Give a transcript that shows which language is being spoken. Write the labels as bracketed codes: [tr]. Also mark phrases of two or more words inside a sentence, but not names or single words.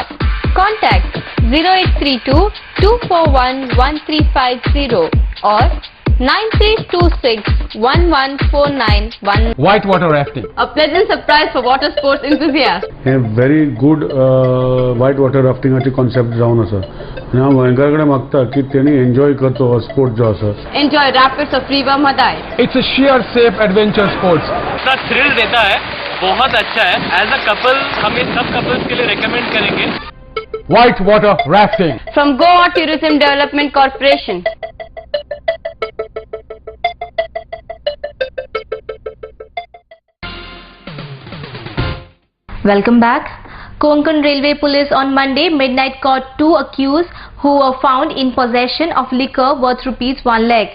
[en] Contact 0832 241 1350 or 9326 114911. Whitewater rafting. A pleasant surprise for water sports enthusiasts. A very good whitewater rafting ची concept [kok] जावन आसा. हांव गोंयकाराकडे मागता की तेणी एन्जॉय करचो हो स्पोर्ट जो आसा. Enjoy rapids of River Madai. It's a sheer safe adventure sports. [hi] इतना थ्रिल देता है, बहुत अच्छा है. [en] as a couple [hi] हम इस सब कपल्स के लिए रेकमेंड करेंगे. [en] Whitewater rafting. From Goa Tourism Development Corporation. Welcome back. Konkan Railway Police on Monday midnight caught 2 accused who were found in possession of liquor worth ₹1 lakh.